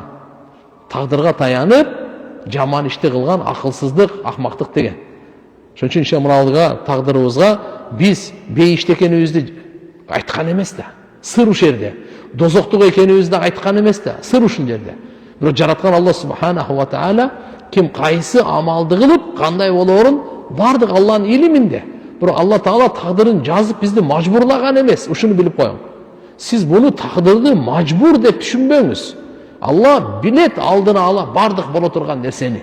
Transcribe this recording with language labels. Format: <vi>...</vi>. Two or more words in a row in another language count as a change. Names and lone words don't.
<ky>Тагдырга таянып, жаман ишти кылган акылсыздык, акмактык деген. Ошон үчүн мыналга тагдырыбызга биз бейиште экенибизди айткан эмес да. Сыр ушул жерде. Дозоктук экенибизди айткан эмес да. Сыр ушул жерде. Бирок жараткан Аллах</ky> <ar>سبحانه وتعالى</ar> <ky>ким кайсы амалды кылып, кандай болоорун бардык Алланын илиминде. Бирок Алла Таала тагдырын жазып бизди мажбурлаган эмес. Ушуну билип коюң. Сиз буну тагдырды мажбур деп түшүнбөңүз. Алла билет алдына ала бардык боло турган нерсени.</ky>